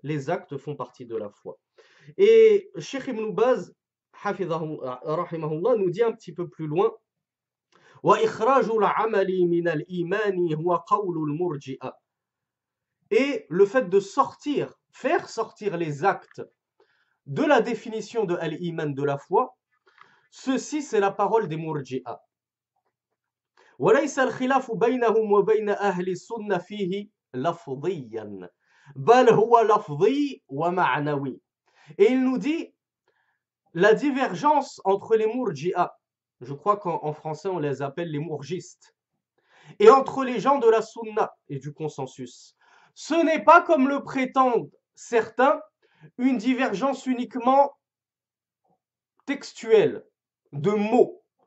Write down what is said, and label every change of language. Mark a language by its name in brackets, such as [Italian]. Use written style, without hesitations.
[French] Les actes font partie de la foi. Et Cheikh Ibn Baz, rahimahullah, nous dit un petit peu plus loin [Arabic] وإخراج العمل من الإيمان هو قول المرجئة. [French] Et le fait de sortir, faire sortir les actes de la définition de al-iman, de la foi, ceci c'est la parole des murji'a. [Arabic] وليس الخلاف بينهم وبين أهل السنة فيه لفظيا بل هو لفظي ومعنوي. [French] Et il nous dit la divergence entre les murji'a, je crois qu'en français on les appelle les mourgistes, et entre les gens de la sunna et du consensus, ce n'est pas comme le prétendent certains une divergence uniquement textuelle, de mots.